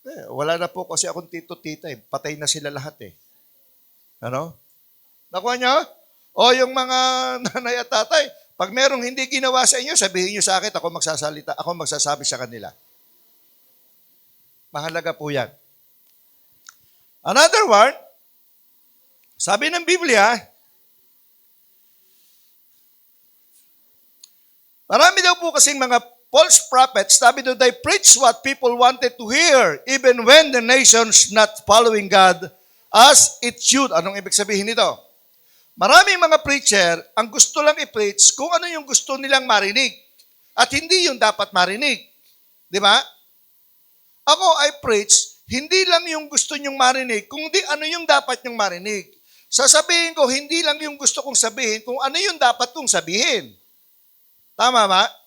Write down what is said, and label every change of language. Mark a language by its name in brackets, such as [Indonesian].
[Filipino] Wala na po kasi akong tito-tita eh. Patay na sila lahat eh. Ano? Nakuha niyo? O yung mga nanay at tatay, pag merong hindi ginawa sa inyo, sabihin niyo sa akin, ako magsasabi sa kanila. Mahalaga po yan. [English] Another one, [Filipino] sabi ng Biblia, marami daw po kasing mga [English] false prophets, [Filipino] sabi daw, [English] they preach what people wanted to hear, even when the nation's not following God as it should. [Filipino] Anong ibig sabihin nito? Maraming mga preacher, ang gusto lang i-preach kung ano yung gusto nilang marinig. At hindi yung dapat marinig. Di ba? Ako, [English] I preach, [Filipino] hindi lang yung gusto nyong marinig, kundi ano yung dapat nyong marinig. Sasabihin ko, hindi lang yung gusto kong sabihin, kung ano yung dapat kong sabihin. Tama ba?